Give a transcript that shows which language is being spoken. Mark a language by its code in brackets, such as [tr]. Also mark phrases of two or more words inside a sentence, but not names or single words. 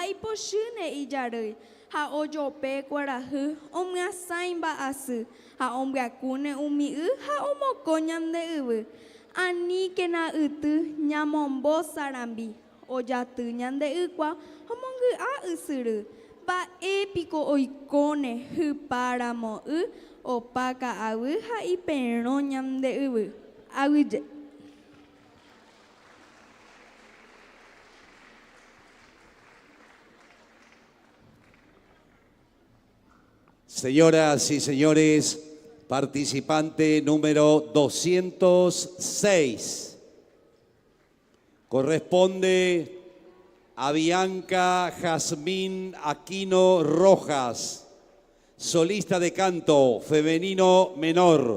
[gn] ipochyne ijarýi, ha ojope kuarahy, omyasãi mba'asy, ha ombyakune umi y ha omoko ñande yvy, aníkena yty ñamombo sarambi, ojaty ñande ykua omongy'a ysyry, mba'épiko oikóne hypáramo y opa ka'avy ha iperõ ñande yvy. Avyje. [es] Señoras y señores, participante número 206. Corresponde a Bianca Jazmín Aquino Rojas, solista de canto femenino menor.